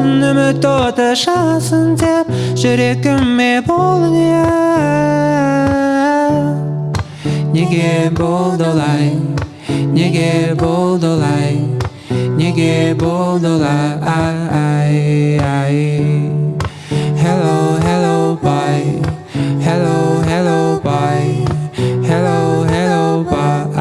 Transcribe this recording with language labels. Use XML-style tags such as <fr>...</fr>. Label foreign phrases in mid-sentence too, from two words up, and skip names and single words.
<kk>Үміт оты жансың деп жүрегіме болдың, неге болды олай, неге болды олай, неге болды олай.</kk> <en>Hello, hello, boy. Hello, hello, boy. Hello, hello, boy.</en>